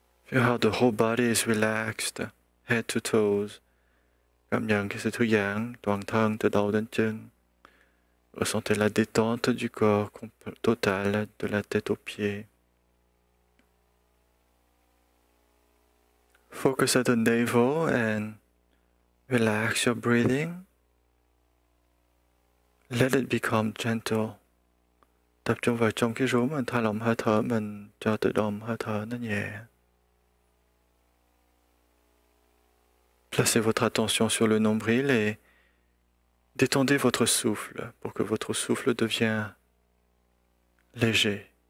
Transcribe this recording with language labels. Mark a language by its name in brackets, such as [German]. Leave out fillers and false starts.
[English] Feel how the whole body is relaxed, head to toes. [Vietnamese] Cảm nhận cái sự thư giãn toàn thân từ đầu đến chân. [French] Ressentez la détente du corps totale de la tête aux pieds. [English] Focus at the navel and relax your breathing. Let it become gentle. [Vietnamese] Tập trung vào trong cái rốn mình, thả lỏng hơi thở mình cho tự động hơi thở nó nhẹ. [French] Placez votre attention sur le nombril et détendez votre souffle pour que votre souffle devienne léger.